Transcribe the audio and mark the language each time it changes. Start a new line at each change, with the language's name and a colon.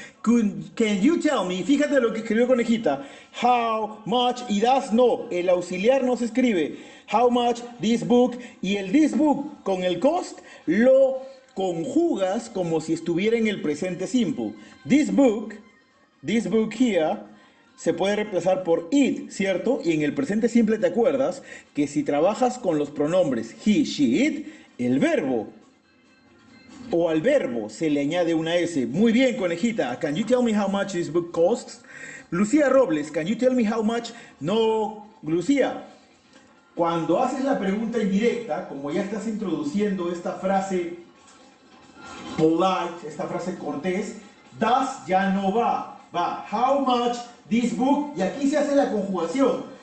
English: Can you tell me,
Spanish: fíjate lo que escribió Conejita, how much, y does no, el auxiliar no se escribe,
English: how much this book,
Spanish: y el this book con el cost lo conjugas como si estuviera en el presente simple.
English: This book here,
Spanish: se puede reemplazar por it, ¿cierto? Y en el presente simple te acuerdas que si trabajas con los pronombres he, she, it, el verbo o al verbo se le añade una S. Muy bien, Conejita.
English: Can you tell me how much this book costs? Lucía Robles, can you tell me how much? No, Lucía.
Spanish: Cuando haces la pregunta indirecta, como ya estás introduciendo esta frase polite, esta frase cortés, does ya no va. Va,
English: how much this book,
Spanish: y aquí se hace la conjugación.